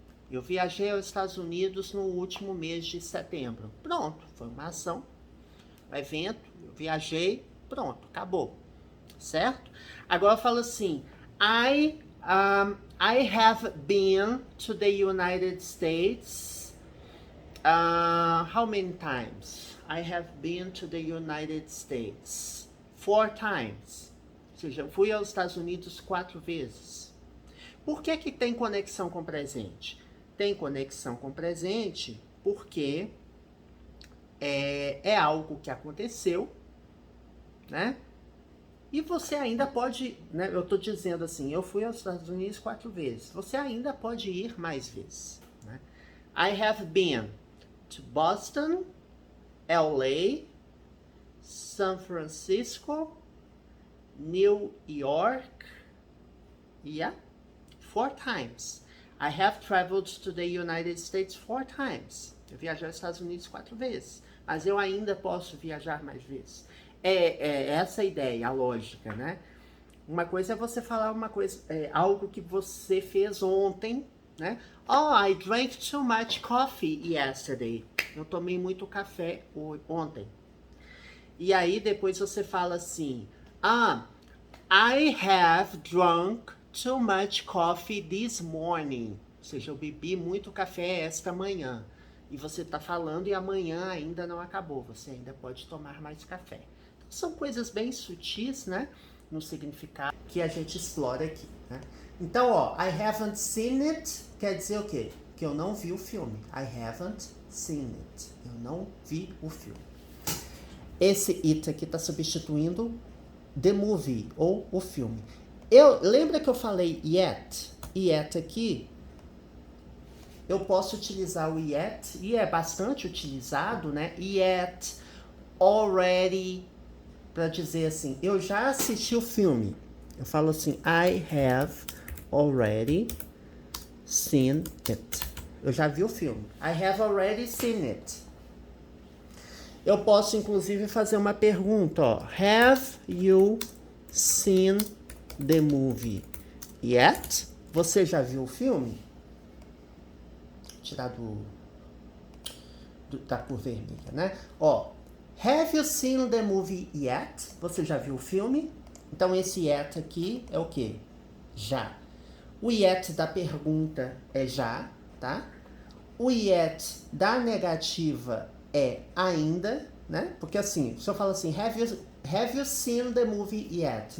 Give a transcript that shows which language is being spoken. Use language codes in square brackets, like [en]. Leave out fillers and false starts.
[pt] Eu viajei aos Estados Unidos no último mês de setembro. Pronto, foi uma ação. O evento, eu viajei, pronto, acabou, certo? Agora eu falo assim, [en] I have been to the United States, how many times? I have been to the United States 4 times, [pt] ou seja, eu fui aos Estados Unidos 4 vezes. Por que tem conexão com o presente? Tem conexão com o presente porque é algo que aconteceu, né? E você ainda pode, né? Eu tô dizendo assim, eu fui aos Estados Unidos 4 vezes. Você ainda pode ir mais vezes, né? [en] I have been. to Boston, LA, San Francisco, New York. Yeah, 4 times. I have traveled to the United States 4 times. [pt] Eu viajei aos Estados Unidos 4 vezes. Mas eu ainda posso viajar mais vezes. É essa a ideia, a lógica, né? Uma coisa é você falar uma coisa, algo que você fez ontem, né? [en] Oh, I drank too much coffee yesterday. [pt] Eu tomei muito café ontem. E aí depois você fala assim, [en] I have drunk too much coffee this morning. [pt] Ou seja, eu bebi muito café esta manhã. E você está falando e amanhã ainda não acabou. Você ainda pode tomar mais café. Então, são coisas bem sutis, né? No significado que a gente explora aqui, né? Então, ó, [en] I haven't seen it [pt] quer dizer o quê? Que eu não vi o filme. [en] I haven't seen it. [pt] Eu não vi o filme. Esse it aqui está substituindo the movie, ou o filme. Lembra que eu falei yet? Yet aqui, eu posso utilizar o yet, e é bastante utilizado, né? Yet, already, para dizer assim, eu já assisti o filme. Eu falo assim, [en] I have already seen it. [pt] Eu já vi o filme. [en] I have already seen it. [pt] Eu posso, inclusive, fazer uma pergunta, ó. [en] Have you seen the movie yet? [pt] Você já viu o filme? Vou tirar da cor vermelha, né? [en] Ó, have you seen the movie yet? [pt] Você já viu o filme? Então, esse yet aqui é o quê? Já. O yet da pergunta é já, tá? O yet da negativa é ainda, né? Porque assim, se eu falo assim, [en] have you seen the movie yet?